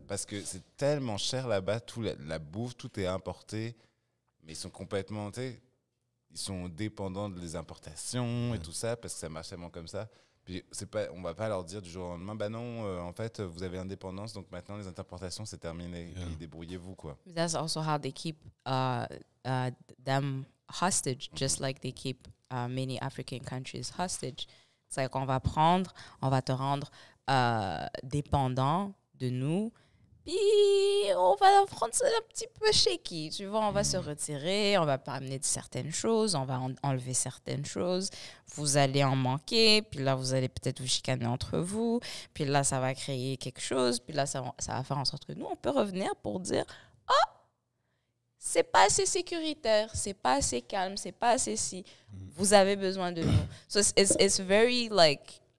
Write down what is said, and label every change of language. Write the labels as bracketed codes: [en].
[fr] Parce que c'est tellement cher là-bas, la bouffe, tout est importé. Mais ils sont complètement, tu sais, ils sont dépendants des importations et tout ça, parce que ça marche tellement comme ça. Puis on va pas leur dire du jour au lendemain, non, en fait, vous avez l'indépendance, donc maintenant les importations, c'est terminé. Puis débrouillez-vous, quoi. [en] That's also how they keep them hostage, just like they keep many African countries hostage. [fr] C'est like, on va te rendre dépendant de nous, puis on va prendre ça un petit peu shaky, tu vois, on va se retirer, on va pas amener certaines choses, on va enlever certaines choses, vous allez en manquer, puis là, vous allez peut-être vous chicaner entre vous, puis là, ça va créer quelque chose, puis là, ça va faire en sorte que nous, on peut revenir pour dire « Oh, c'est pas assez sécuritaire, c'est pas assez calme, c'est pas assez si, vous avez besoin de nous. » [en] So it's very like...